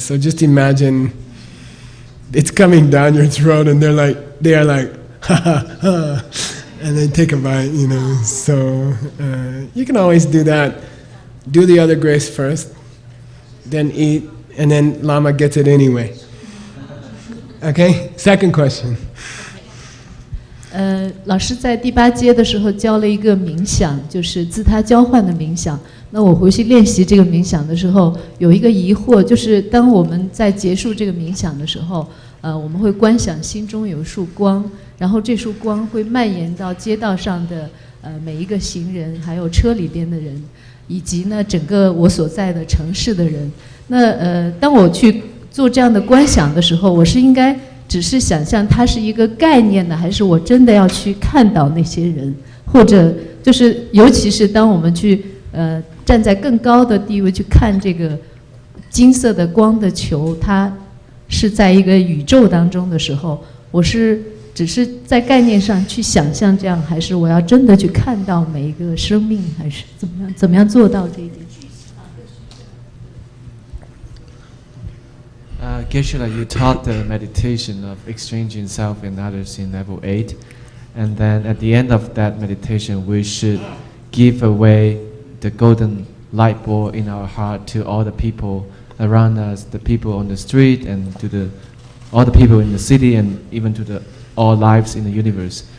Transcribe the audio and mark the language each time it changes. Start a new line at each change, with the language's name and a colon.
English: So just imagine it's coming down your throat and they are like, ha ha ha. And they take a bite, you know. So you can always do that. Do the other grace first, then eat, and then Lama gets it anyway. Okay? Second question.
Chinese: 老师在第8阶的时候教了一个冥想，就是自他交换的冥想。那我回去练习这个冥想的时候，有一个疑惑，就是当我们在结束这个冥想的时候，我们会观想心中有一束光，然后这束光会蔓延到街道上的每一个行人，还有车里边的人。以及呢，整个我所在的城市的人。那当我去做这样的观想的时候，我是应该只是想象它是一个概念呢，还是我真的要去看到那些人？或者就是，尤其是当我们去站在更高的地位去看这个金色的光的球，它是在一个宇宙当中的时候，我是只是在概念上去想象这样，还是我要真的去看到每一个生命，还是怎么样做到这一点
English: ？Geshe, you taught the meditation of exchanging self and others in level 8, and then at the end of that meditation, we should give away the golden light ball in our heart to all the people around us, the people on the street, and to all the people in the city, and even to all lives in the universe.